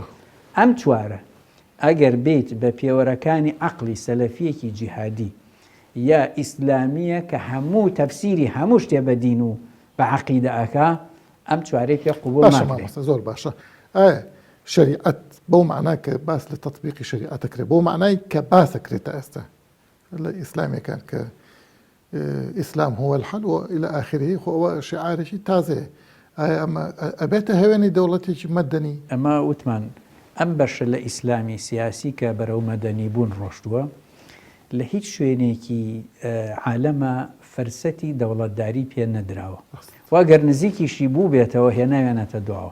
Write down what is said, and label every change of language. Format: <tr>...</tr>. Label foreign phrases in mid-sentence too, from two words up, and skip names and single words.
<ckb>ئەم چوارە ئەگەر بێت بە پێوەرەکانی عەقڵی سەلەفیەکی جیهادی یا ئیسلامیە کە هەموو تەفسیری هەموو شتێ بە دین و بە عەقیدە ئەکا ئەم چوارەی پێ قوبوڵ ناکرێت. زۆر باشە. شریعەت بەو معنای کە باس لە تەطبیقی شریعەت دەکرێت بۆ معنای کە باسەکرێتە ئێستا لە ئیسلامەکان کە</ckb> <ar>ئیسلام هو الحل وإلى آخره</ar> <ckb>هو شعارشی تازەیە. ئەمە ئەبێتە هەوێنی دەوڵەتێکی مەدەنی. ئەمە وتمان ئەم بەشە لە ئیسلامی سیاسی کە بەرەو مەدەنی بوون ڕۆشتووە لە هیچ شوێنێکی عالەمە فەرسەتی دەوڵەتداری پێ نەدراوە. واگەر نزیکیشی بوو بێتەوە هێناوێنێتە دواوە.</ckb>